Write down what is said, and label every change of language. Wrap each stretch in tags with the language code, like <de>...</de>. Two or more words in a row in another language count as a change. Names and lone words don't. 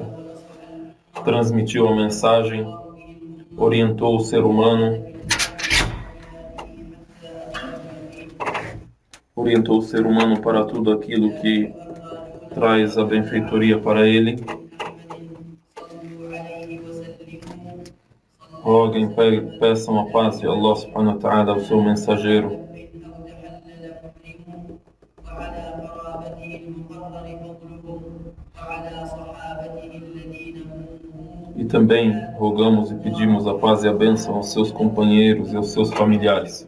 <pt>Transmitiu a mensagem, orientou o ser humano, para tudo aquilo que traz a benfeitoria para ele. Roguem, peçam a paz de</pt> <ar>الله سبحانه وتعالى</ar> <pt>ao seu mensageiro. E também rogamos e pedimos a paz e a bênção aos seus companheiros e aos seus familiares.</pt>